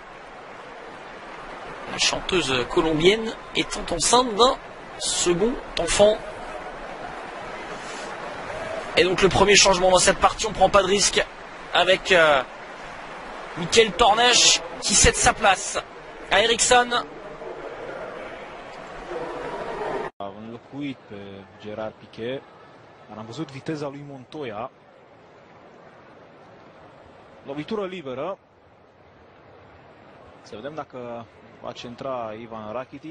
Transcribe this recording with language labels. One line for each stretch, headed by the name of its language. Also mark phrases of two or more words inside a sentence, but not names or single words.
French: La chanteuse colombienne étant enceinte d'un second enfant. Et donc le premier changement dans cette partie, on prend pas de risque avec Michael Tornage qui cède sa place à Eriksson.
Romanian: A înlocuit pe Gerard Piqué, dar am văzut viteza lui Montoya. Lovitură liberă. Să vedem dacă va centra Ivan Rakitic.